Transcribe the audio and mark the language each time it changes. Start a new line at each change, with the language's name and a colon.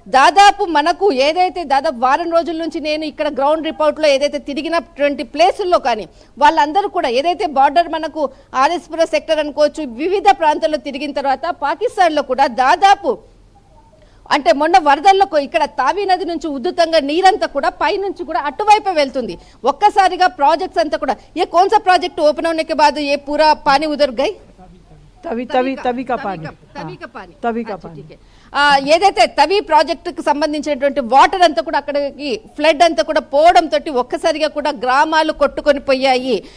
Telugu: దాదాపు మనకు ఏదైతే దాదాపు వారం రోజుల నుంచి నేను ఇక్కడ గ్రౌండ్ రిపోర్ట్లో ఏదైతే తిరిగినటువంటి ప్లేసుల్లో కానీ వాళ్ళందరూ కూడా ఏదైతే బార్డర్ మనకు ఆర్ఎస్పుర సెక్టర్ అనుకోవచ్చు, వివిధ ప్రాంతాల్లో తిరిగిన తర్వాత పాకిస్తాన్లో కూడా దాదాపు అంటే మొన్న వరదల్లో ఇక్కడ తావి నది నుంచి ఉద్ధృతంగా నీరంతా కూడా పై నుంచి కూడా అటువైపు వెళ్తుంది. ఒక్కసారిగా ప్రాజెక్ట్స్ అంతా కూడా
Hindi: ये कौन सा प्रोजेक्ट ओपन होने के बाद ये पूरा पानी उधर गई? तभी का पानी. ठीक है.
Telugu: ఏదైతే తవి ప్రాజెక్ట్ కు సంబంధించినటువంటి వాటర్ అంతా కూడా అక్కడికి ఫ్లడ్ అంతా కూడా పోవడం తోటి ఒక్కసారిగా కూడా గ్రామాలు కొట్టుకొని పోయాయి.